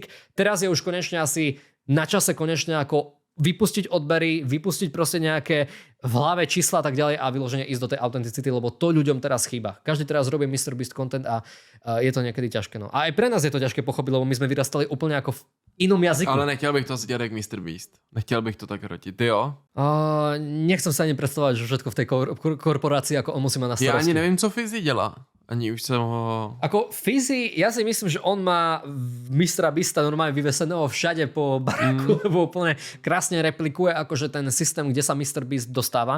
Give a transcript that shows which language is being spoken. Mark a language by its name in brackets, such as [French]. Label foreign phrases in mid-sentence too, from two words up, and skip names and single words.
[Slovak] Teraz je už konečne asi na čase konečne ako vypustiť odbery, vypustiť proste nejaké v hlave čísla a tak ďalej a vyloženie ísť do tej autenticity, lebo to ľuďom teraz chýba. Každý teraz robí MrBeast content a je to niekedy ťažké. No. A aj pre nás je to ťažké pochopiť, lebo my sme vyrastali úplne ako v inom jazyku. [Czech] Ale nechtěl bych to dělat jak MrBeast. Nechtěl bych to tak hrotit. Ty jo? [Slovak] Nechcem sa ani predstavovať, že všetko v tej korporácii, ako on musí mať na starosti. [Czech] Já ani nevím, co Fizzy dělá. [Slovak] Ani už som ho... Ako Fizzy, ja si myslím, že on má MrBeasta normálne vyveseného všade po baráku, lebo úplne krásne replikuje akože ten systém, kde sa MrBeast dostáva.